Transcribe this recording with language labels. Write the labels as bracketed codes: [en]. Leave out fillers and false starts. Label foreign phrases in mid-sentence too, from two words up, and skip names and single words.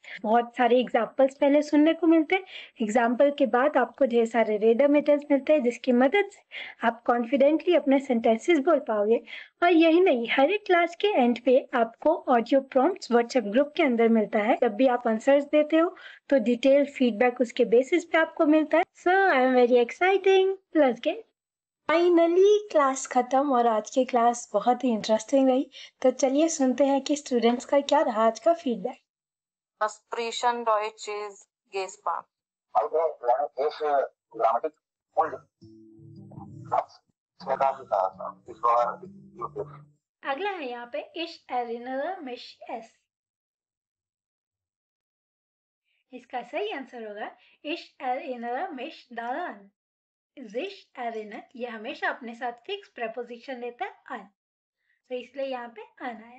[hi] बहुत सारे एग्जाम्पल्स पहले सुनने को मिलते हैं, एग्जाम्पल के बाद आपको ढेर सारे [en] reader matters [hi] मिलते हैं जिसकी मदद से आप कॉन्फिडेंटली अपने सेंटेंसेस बोल पाओगे। और यही नहीं, हर एक क्लास के एंड पे आपको [en] audio prompts WhatsApp group [hi] के अंदर मिलता है। जब भी आप आंसर्स देते हो तो [en] detail feedback [hi] उसके बेसिस पे आपको मिलता है। [en] So I am very exciting, let's get. finally class [hi] खत्म और आज की क्लास बहुत ही इंटरेस्टिंग रही। तो चलिए सुनते हैं कि स्टूडेंट्स का क्या रहा आज का फीडबैक। [de] Sprechen Deutsch ist Gespan. Also, ist Grammatik Und das Zweiter Sache, ich war [hi] अगला है यहाँ पे [de] ich erinnere mich es. [hi] इसका सही आंसर होगा [de] ich erinnere mich daran. sich erinner [hi] ये हमेशा अपने साथ [en] fix preposition [hi] लेता है अन, तो इसलिए यहाँ पे अन आया।